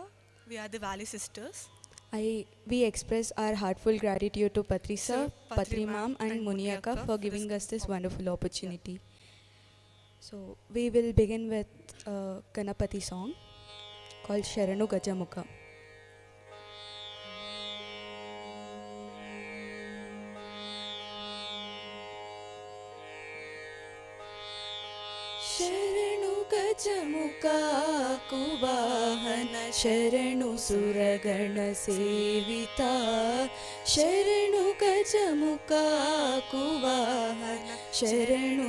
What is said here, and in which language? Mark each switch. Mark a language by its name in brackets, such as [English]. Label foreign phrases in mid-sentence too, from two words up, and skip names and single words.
[English] We are the Valley Sisters. We express our heartful gratitude to Patri Sir, Patri Ma'am and Muniaka for giving us this wonderful opportunity. So we will begin with a Ganapati song called Sharanu Gajamukha. [Kannada] ಶರಣು ಗಜಮುಖ ಕುವಾಹನ ಶರಣು ಸುರಗಣ ಸೇವಿತ ಶರಣು ಗಜಮುಖ ಕುವಾಹನ ಶರಣು